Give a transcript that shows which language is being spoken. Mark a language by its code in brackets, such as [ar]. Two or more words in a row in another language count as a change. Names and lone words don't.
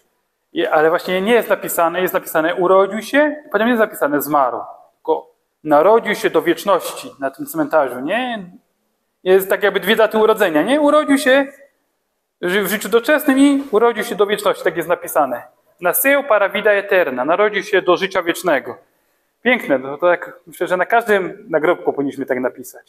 [pl] Ale właśnie nie jest napisane urodził się, i potem jest napisane zmarł. Tylko narodził się do wieczności na tym cmentarzu, nie? Jest tak jakby 2 daty urodzenia, nie? Urodził się w życiu doczesnym i urodził się do wieczności, tak jest napisane. [pt] Nasceu para vida eterna, [pl] narodził się do życia wiecznego. Piękne, to tak, myślę, że na każdym nagrobku powinniśmy tak napisać.